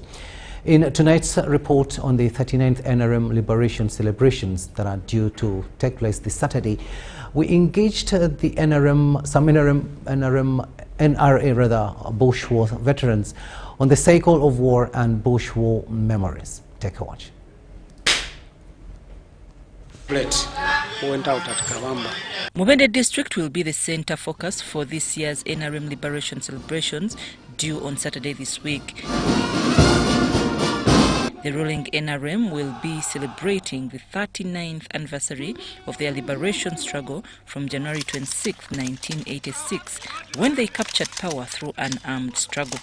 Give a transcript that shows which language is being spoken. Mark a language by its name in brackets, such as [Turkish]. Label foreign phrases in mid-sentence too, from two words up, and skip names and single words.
[English] In tonight's report on the 39th NRM Liberation celebrations that are due to take place this Saturday, we engaged some NRM Bush War veterans on the cycle of war and Bush War memories. Take a watch. Went out at Kavamba. Mubende district will be the center focus for this year's NRM liberation celebrations due on Saturday this week. The ruling NRM will be celebrating the 39th anniversary of their liberation struggle from January 26, 1986, when they captured power through an armed struggle.